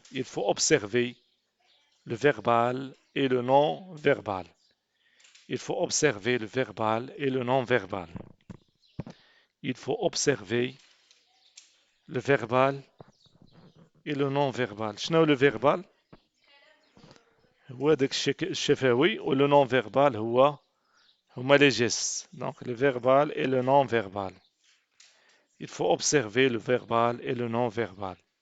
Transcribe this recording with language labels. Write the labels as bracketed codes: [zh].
[fr] Il faut observer le verbal et le non-verbal. Il faut observer le verbal et le non-verbal. Il faut observer le verbal et le non-verbal. [ar] شنو le verbal؟ هو داك الشفوي، و le non-verbal هما les gestes. [fr] Donc le verbal et le non-verbal. Il faut observer le verbal et le non-verbal.